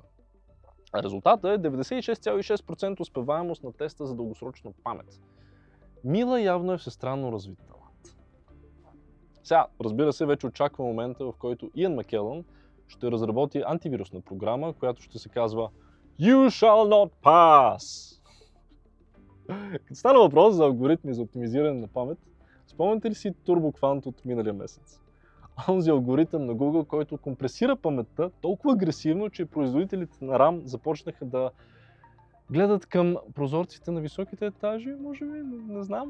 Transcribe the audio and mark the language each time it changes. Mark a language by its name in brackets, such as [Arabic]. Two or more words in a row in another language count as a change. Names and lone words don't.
[Bulgarian] Резултатът е 96,6% успеваемост на теста за дългосрочна памет. Мила явно е всестранно развит талант. Сега, разбира се, вече очаква момента, в който Иан Макелън ще разработи антивирусна програма, която ще се казва [English] You shall not pass! [Bulgarian] Като стана въпрос за алгоритми за оптимизиране на памет, спомняте ли си TurboQuant от миналия месец? Онзи алгоритъм на Google, който компресира паметта толкова агресивно, че производителите на RAM започнаха да гледат към прозорците на високите етажи, може би, не знам.